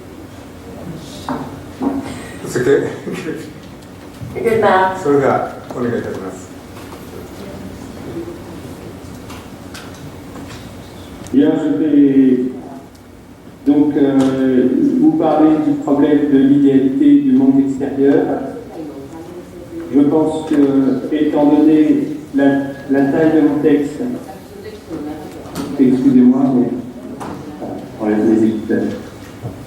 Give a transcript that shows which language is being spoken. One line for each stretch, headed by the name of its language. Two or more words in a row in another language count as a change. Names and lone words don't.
English: It's okay. You're good now.
Japanese: それではお願いいたします。
French: Bien, je vais donc vous parler du problème de l'idéalité du monde extérieur. Je pense que, étant donné la taille de mon texte, excusez-moi, mais enlève mes écouteurs.